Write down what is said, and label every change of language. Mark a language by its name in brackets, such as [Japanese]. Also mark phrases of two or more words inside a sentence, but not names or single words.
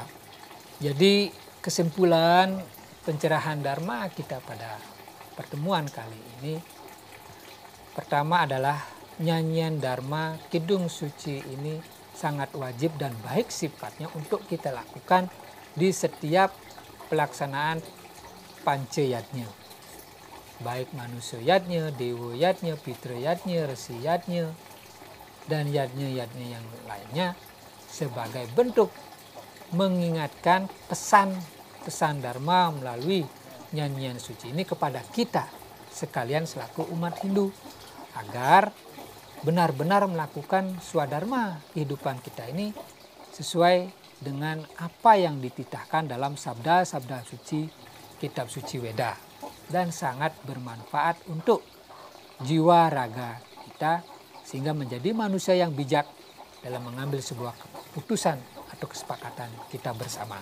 [Indonesian] Jadi kesimpulan pencerahan dharma kita pada pertemuan kali ini, pertama adalah nyanyian dharma kidung suci ini sangat wajib dan baik sifatnya untuk kita lakukan di setiap pelaksanaan pancayatnya, baik manusia yatnya, dewa yatnya, pitra yatnya, resi yatnya, dan yatnya yang lainnya, sebagai bentuk mengingatkan pesan dharma melalui nyanyian suci ini kepada kita sekalian selaku umat Hindu, agar benar-benar melakukan swadharma kehidupan kita ini sesuai dengan apa yang dititahkan dalam sabda-sabda suci kitab suci Weda, dan sangat bermanfaat untuk jiwa raga kita sehingga menjadi manusia yang bijak dalam mengambil sebuah keputusan atau kesepakatan kita bersama.